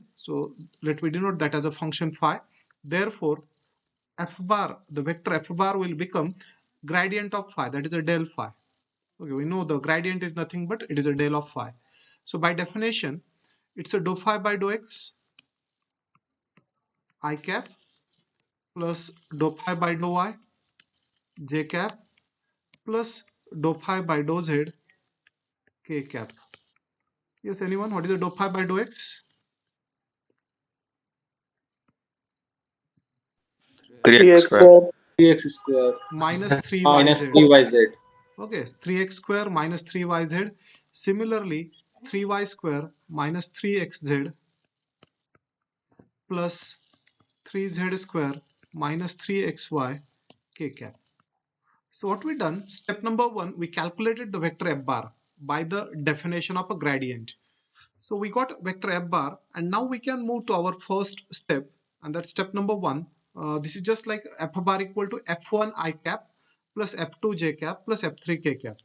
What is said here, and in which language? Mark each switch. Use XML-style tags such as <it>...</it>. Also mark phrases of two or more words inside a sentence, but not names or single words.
<en>So let me denote that as a function phi. Therefore, f bar, the vector f bar will become gradient of phi, that is a del phi. Okay, we know the gradient is nothing but it is a del of phi. So by definition, it's a dou phi by dou x I cap plus dou phi by dou y j cap plus dou phi by dou z k cap. Yes, anyone? What is the dou phi by dou x? 3x 3x square. square. 3x square Minus 3yz. minus 3yz. Okay, 3x square minus 3yz. Similarly, 3y square minus 3xz plus 3z square minus 3xy k cap. So what we done, step number 1, we calculated the vector f bar by the definition of a gradient. So we got vector f bar, and now we can move to our first step, and that's step number 1. This is just like f bar equal to f1 I cap plus f2 j cap plus f3 k cap.</en>